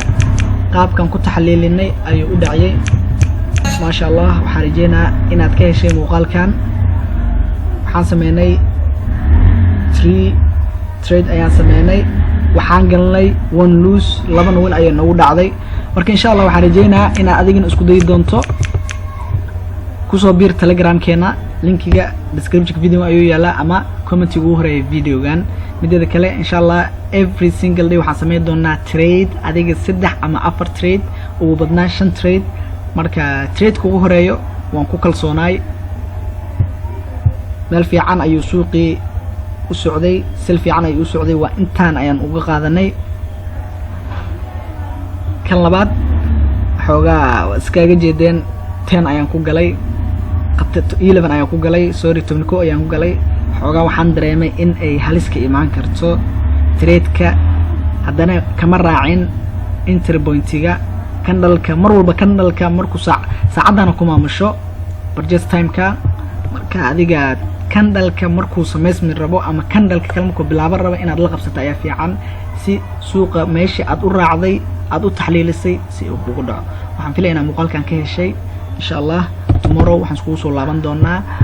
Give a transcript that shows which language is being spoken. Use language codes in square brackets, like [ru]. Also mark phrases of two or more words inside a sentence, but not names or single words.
[so] qaabkan ku taxliilinay ayuu u dhacay [ar] ma sha Allah [so] waxaan rajeynaa inaad ka heshay muuqaalkan waxaan sameynay 3 trade ayaan sameynay waxaan galnay [en] one lose [so] labana win ayaa nagu dhacday marka [ar] insha Allah [so] waxaan rajeynayaa inaad adigana isku dayi doonto kusoo biir telegramkeena linkiga [en] description video [so] ayuu yaalaa ama commentiga ugu horeeya videogan midda kale [ar] insha Allah [en] every single day [so] waxaan sameyn doonaa trade adiga 3 ama 4 trade ugu badnaan 5 trade marka trade ugu horeeyo waan ku kalsoonaay meel fiican ayuu suuqii u socday sel fiican ayuu u socday waa intaan ayaan uga qaadanay kan labaad xoogaa iskaga jeedeen 10 ayaan ku galay 11 ayaan ku galay sorry 10 ayaan ku galay xoogaa waxaan dareemay in ay halis ka imaan karto trade-ka haddana kama raacin [en] entry point-iga [so] candle-ka mar walba candle-ka markuu saacadana ku maamusho [en] purchase time-ka [so] marka adiga candle-ka markuu sameysmi rabo ama candle-ka kale markuu bilaaban rabo inaad la qabsato ayaa fiican si suuqa meeshii aad u raacday aad u taxliilisay si uu kugu dhaco waxaan filayaa muuqaalkan ka heshay [ar] insha Allah [so] tomorrow waxaan isku soo laaban doonaa